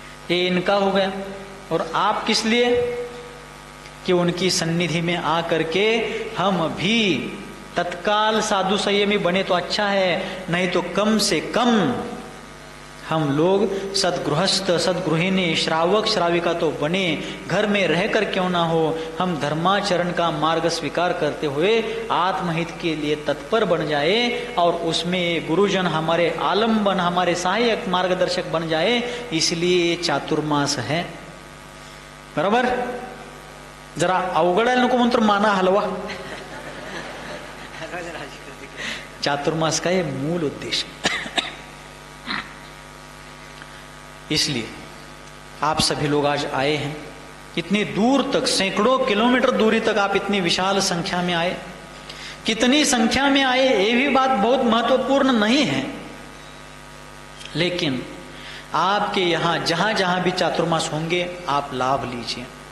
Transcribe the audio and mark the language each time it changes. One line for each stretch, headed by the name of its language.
Hindi: ये इनका हो गया। और आप किस लिए? कि उनकी सन्निधि में आ करके हम भी तत्काल साधु संयमी बने तो अच्छा है, नहीं तो कम से कम हम लोग सदगृहस्थ, सदगृहिणी, श्रावक, श्राविका तो बने। घर में रहकर क्यों ना हो, हम धर्माचरण का मार्ग स्वीकार करते हुए आत्महित के लिए तत्पर बन जाए और उसमें गुरुजन हमारे आलम्बन, हमारे सहायक मार्गदर्शक बन जाए। इसलिए चातुर्मास है। बरोबर?
Marathi: जरा अवघडायला नको म्हणून तर माना हलवा।
Hindi: चातुर्मास का ये मूल उद्देश्य। इसलिए आप सभी लोग आज आए हैं, इतनी दूर तक, सैकड़ों किलोमीटर दूरी तक आप इतनी विशाल संख्या में आए। कितनी संख्या में आए ये भी बात बहुत महत्वपूर्ण नहीं है, लेकिन आपके यहां जहां जहां भी चातुर्मास होंगे आप लाभ लीजिए।